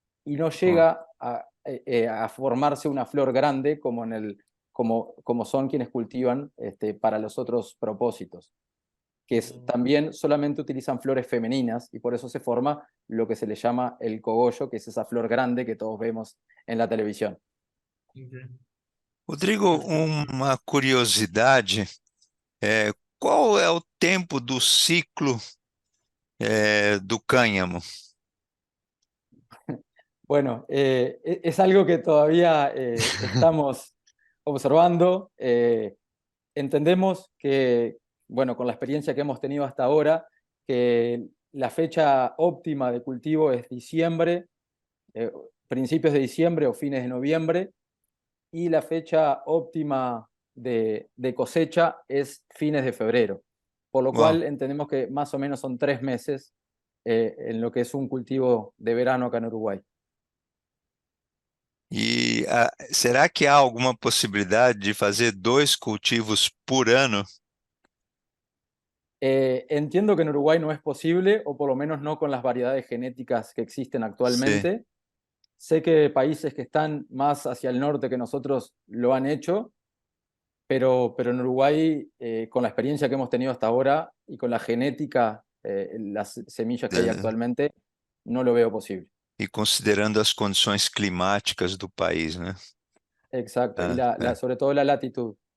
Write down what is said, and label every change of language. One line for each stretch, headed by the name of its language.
Spanish: Y no llega a formarse una flor grande como son quienes cultivan para los otros propósitos, que también solamente utilizan flores femeninas y por eso se forma lo que se le llama el cogollo, que es esa flor grande que todos vemos en la televisión.
Portuguese: Rodrigo, uma curiosidade, qual é o tempo do ciclo do cânhamo?
Spanish: Bueno, es algo que todavía estamos observando. Entendemos que, bueno, con la experiencia que hemos tenido hasta ahora, que la fecha óptima de cultivo es diciembre, principios de diciembre o fines de noviembre, y la fecha óptima de cosecha es fines de febrero, por lo Wow. cual entendemos que más o menos son 3 meses en lo que es un cultivo de verano acá en Uruguay.
Portuguese: E será que há alguma possibilidade de fazer 2 cultivos por ano?
Spanish: Entiendo que en Uruguay no es posible, o por lo menos no con las variedades genéticas que existen actualmente. Sé que países que están más hacia el norte que nosotros lo han hecho, pero en Uruguay, con la experiencia que hemos tenido hasta ahora y con la genética, las semillas que hay actualmente, no lo veo posible.
Portuguese: E considerando as condições climáticas do país, né?
Spanish: Exacto, y sobre todo la latitud.